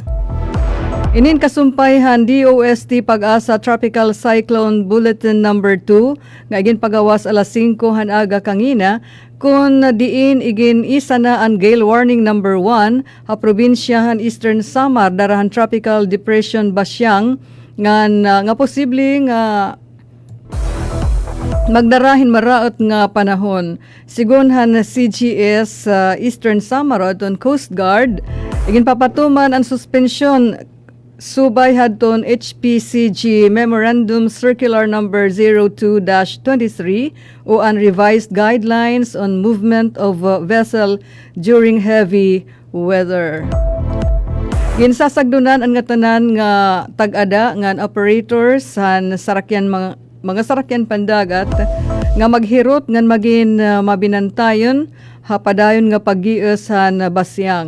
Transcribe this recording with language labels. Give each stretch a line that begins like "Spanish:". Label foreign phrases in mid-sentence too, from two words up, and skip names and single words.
Waray: Inin kasumpayhan DOST Pag-asa Tropical Cyclone Bulletin number 2 nga igin pagawas alas 5 han aga kangina kun diin igin isa na ang
English: gale warning number 1
Waray: ha probinsyahan Eastern Samar darahan
English: tropical depression
Waray: Basyang nga posible nga magdarahin maraot nga panahon. Sigunhan CGS Eastern Samar aton Coast Guard igin papatuman ang suspensyon subay hadton HPCG Memorandum Circular number 02-23 o ang
English: revised guidelines on movement of vessel during heavy weather.
Waray: Ginsasagdunan ang nga tanan nga tag-ada nga operators san sarakyan mga sarakyan pandagat nga maghirot ngan magin mabinantayon hapadayon nga paggies han Basyang.